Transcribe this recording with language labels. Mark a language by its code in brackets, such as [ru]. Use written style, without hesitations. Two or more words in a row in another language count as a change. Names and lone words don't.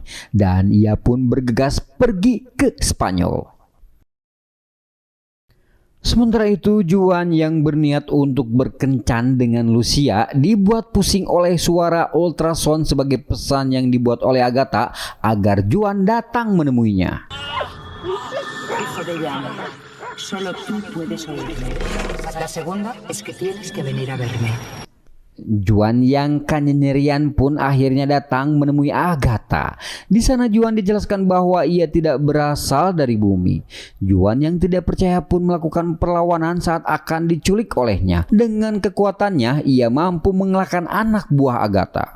[id] Dan ia pun bergegas pergi ke Spanyol. Sementara itu Juan yang berniat untuk berkencan dengan Lucia dibuat pusing oleh suara ultrasound sebagai pesan yang dibuat oleh Agatha agar Juan datang menemuinya. [es] Hijo de ella, solo tú puedes oírme. La segunda es que tienes que venir a verme. [id] Juan yang kenyerian pun akhirnya datang menemui Agatha. Di sana Juan dijelaskan bahwa ia tidak berasal dari bumi. Juan yang tidak percaya pun melakukan perlawanan saat akan diculik olehnya. Dengan kekuatannya ia mampu mengalahkan anak buah Agatha.